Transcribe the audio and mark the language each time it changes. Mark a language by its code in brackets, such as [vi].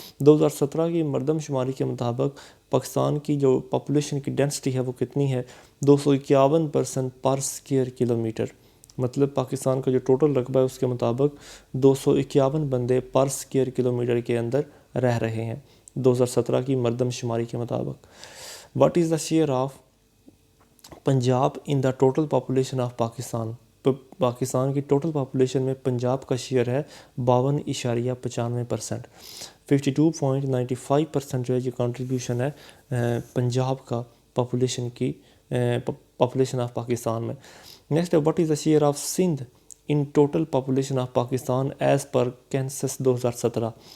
[ur] 2017 کی مردم شماری کے مطابق پاکستان کی جو پاپولیشن کی ڈینسٹی ہے وہ کتنی ہے 251% پر اسکیئر کلومیٹر. مطلب پاکستان کا جو ٹوٹل رقبہ ہے اس کے مطابق 251 بندے پر اسکیئر کلومیٹر کے اندر رہ رہے ہیں 2017 کی مردم شماری کے مطابق. [en] What is the share of Punjab in the total population of Pakistan. [ur] Pakistan کی ٹوٹل پاپولیشن میں پنجاب کا شیئر ہے 52.95%. 52.95% جو ہے یہ کنٹریبیوشن ہے پنجاب کا پاپولیشن کی پاپولیشن آف پاکستان میں. نیکسٹ ہے [en] What is the share of Sindh in total population of Pakistan as per census 2017.